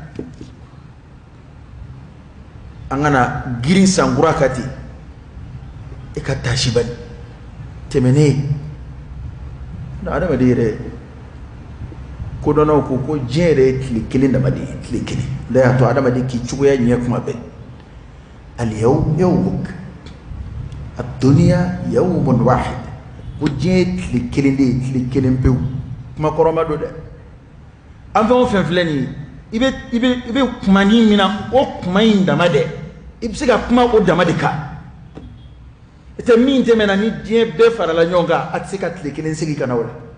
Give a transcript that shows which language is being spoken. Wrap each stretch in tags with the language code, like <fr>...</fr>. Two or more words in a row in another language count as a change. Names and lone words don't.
<bm>an kana girin sankura ka ten i ka taasi bali tɛmɛnen adamaden yɛrɛ kodɔnnaw ko diɲɛ yɛrɛ ye tile kelen dama de ye tile kelen la y'a to adamaden k'i cogoya ɲɛ kuma bɛɛ</bm> <ar>اليوم يومك الدنيا يوم واحد</ar> <bm>ko diɲɛ ye tile kelen de ye tile kelen pewu kuma kɔrɔma don dɛ an fɛn o fɛn filɛ nin ye i bɛ kuma ni min na o kuma in dama dɛ i bɛ se ka kuma o dama de kan i tɛ min tɛmɛna ni diɲɛ bɛɛ farala ɲɔgɔn kan a tɛ se ka tile kelen segin ka na o la</bm>